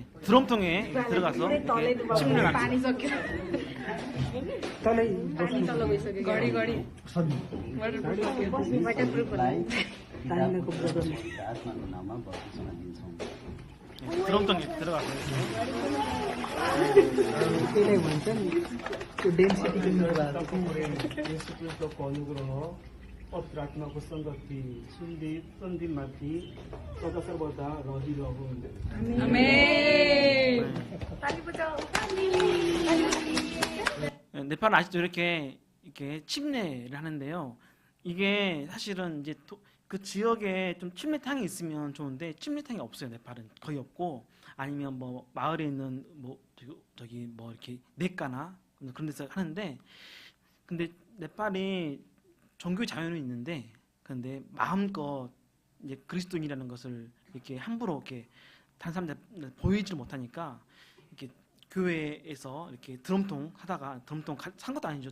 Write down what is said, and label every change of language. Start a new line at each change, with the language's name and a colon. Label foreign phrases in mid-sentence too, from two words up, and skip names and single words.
Korean: 드럼통에 들어가서 이렇게 침례를 합니다. 드럼통에 들어가서
Nepali: त्यसलाई भन्छ नि त्यो डेन्सिटीको कुरा
Korean: 예수 그리스도의
Nepali: अनुग्रह पवित्र आत्माको संगति सुन्दीप सन्दीपमाथि सदासर्वदा रहिरहून्।
Korean: 네팔은 아직도 이렇게 침례를 하는데요. 이게 사실은 이제 그 지역에 좀 침례탕이 있으면 좋은데 침례탕이 없어요. 네팔은 거의 없고, 아니면 뭐 마을에 있는 뭐 저기 뭐 이렇게 냇가나 그런 데서 하는데, 근데 네팔이 종교 자유는 있는데, 근데 마음껏 이제 그리스도인이라는 것을 이렇게 함부로 이렇게 다른 사람들 보이질 못하니까 이렇게 교회에서 이렇게 드럼통 하다가 드럼통 산 것도 아니죠.